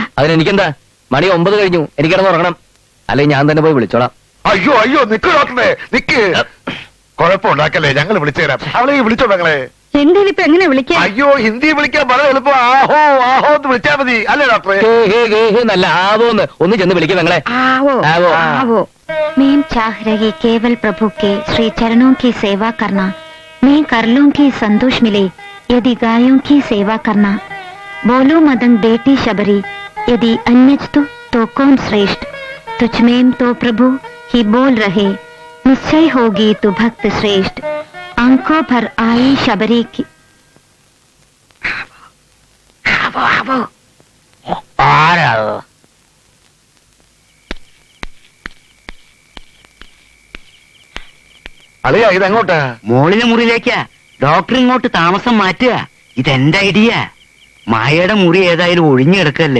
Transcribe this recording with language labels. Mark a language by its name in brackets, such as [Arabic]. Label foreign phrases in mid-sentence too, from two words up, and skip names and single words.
[Malayalam] അതിനെനിക്കെന്താ? മണി 9 കഴിഞ്ഞു, എനിക്ക് കിടന്ന് ഉറങ്ങണം. അല്ലെങ്കിൽ ഞാൻ തന്നെ പോയി വിളിച്ചോളാം. അയ്യോ അയ്യോ, നിക്ക് ഡോക്ടറെ, നിക്ക്. കുഴപ്പമുണ്ടാക്കല്ലേ, ഞങ്ങൾ വിളിച്ചുതരാം. അവളെ വിളിച്ചോ ഞങ്ങളെ. ഹിന്ദിയിൽ ഇപ്പൊ എങ്ങനെ വിളിക്കാം? അയ്യോ, ഹിന്ദി വിളിക്കാൻ വളരെ എളുപ്പം. ആഹോ ആഹോ എന്ന് വിളിച്ചാ മതി, അല്ലേ ഡോക്ടറെ? നല്ല ആവോന്ന് ഒന്ന് ചെന്ന് വിളിക്കും ഞങ്ങളെ. [Hindi] आवो आवो। आवो। मैं चाह रही केवल प्रभु के श्री चरणों की सेवा करना। मैं कर लूंगी संतोष मिले यदि गायों की सेवा करना। बोलो मदंग बेटी शबरी, यदि अन्यस्तु तो कौन श्रेष्ठ। तुझ में तो प्रभु ही बोल रहे, निश्चय होगी तू भक्त श्रेष्ठ। आंखों भर आई शबरी की। आवो आवो। [Malayalam] ആരാ? അളിയ ഇതെങ്ങോട്ടാ? മോളിലെ മുറിയിലേക്കാ. ഡോക്ടർ ഇങ്ങോട്ട് താമസം മാറ്റുക. ഇതെന്റെ ഐഡിയ. മായയുടെ മുറി ഏതായാലും ഒഴിഞ്ഞെടുക്കല്ലേ.